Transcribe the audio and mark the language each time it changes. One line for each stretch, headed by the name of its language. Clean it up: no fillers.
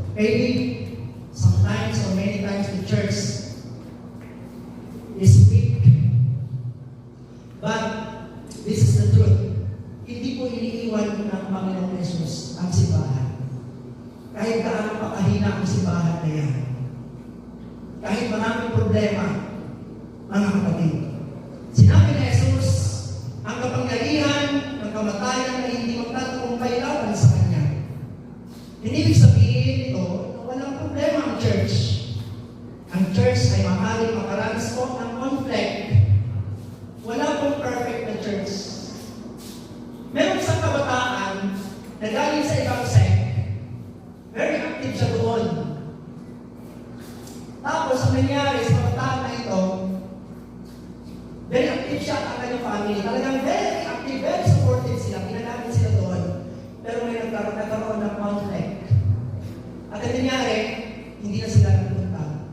English: Maybe sometimes or many times the church is weak. But this is the truth.
Filipino: Hindi po iniiwan ng Panginoong Jesus ang simbahan. Kahit gaano pakahina ang simbahan na yan. Kahit maraming problema, mga kapatid. Sinabi ni Jesus, ang kapangyarihan ng kamatayan na hindi magtatagumpay laban sa Kanya. Hindi ibig sabihin ito na walang problema ang church. Ang church ay maaaring makaranas po ng conflict. Wala pong perfect na church. Meron isang kabataan na galing sa ibang sect. Very active siya doon. Tapos, ang nangyari sa kabataan na ito, very active siya at ang kanyang family. Talagang very active, very supportive sila. Pinagamit sila doon. Pero may nagkaroon ng conflict. At ang nangyari, hindi na sila nagpunta.